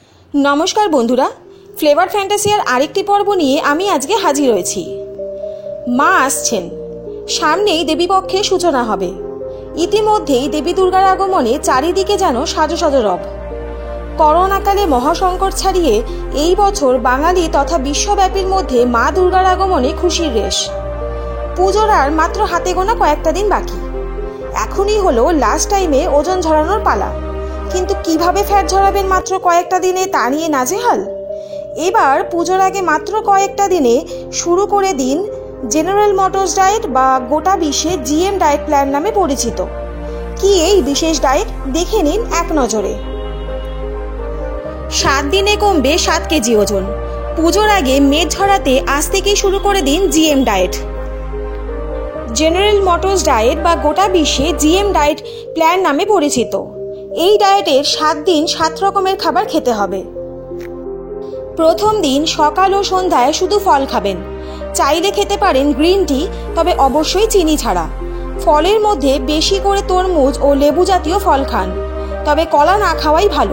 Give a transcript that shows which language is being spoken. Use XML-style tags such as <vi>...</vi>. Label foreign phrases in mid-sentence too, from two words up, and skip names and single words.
<bn>নমস্কার বন্ধুরা ফ্লেভার ফ্যান্টাসিয়ার আরেকটি পর্ব নিয়ে আমি আজকে হাজির হয়েছি। মা আসছেন, সামনেই দেবীপক্ষের সূচনা হবে। ইতিমধ্যেই দেবী দুর্গার আগমনে চারিদিকে যেন সাজো সাজো রব। করোনাকালে মহাসংকট ছাড়িয়ে এই বছর বাঙালি তথা বিশ্বব্যাপীর মধ্যে মা দুর্গার আগমনে খুশির রেশ। পুজোর আর মাত্র হাতে গোনা কয়েকটা দিন বাকি। এখনই হলো</bn> <en>last time-e</en> <bn>ওজন ঝরানোর পালা, কিন্তু কিভাবে ফ্যাট ঝরাবেন মাত্র কয়েকটা দিনে তা নিয়ে নাজেহাল। এবার পুজোর আগে মাত্র কয়েকটা দিনে শুরু করে দিন জেনারেল মোটর্স ডায়েট বা গোটা বিশ্বে জিএম</bn> <en>diet plan</en> <bn>নামে পরিচিত। কি এই বিশেষ ডায়েট দেখে নিন এক নজরে। 7 দিনে কমবে 7 কেজি ওজন। পুজোর আগে মেদ ঝরাতে আজ থেকেই শুরু করে দিন জিএম ডায়েট। জেনারেল মোটর্স ডায়েট বা গোটা বিশ্বে জিএম</bn> <en>diet plan</en> <bn>নামে পরিচিত। এই ডায়েটের 7 দিন 7 রকমের খাবার খেতে হবে। প্রথম দিন সকাল ও সন্ধ্যায় শুধু ফল খাবেন। চাইলে খেতে পারেন</bn> <en>green tea,</en> <bn>তবে অবশ্যই চিনি ছাড়া। ফলের মধ্যে বেশি করে তরমুজ ও লেবু জাতীয় ফল খান, তবে কলা না খাওয়াই ভালো।</bn>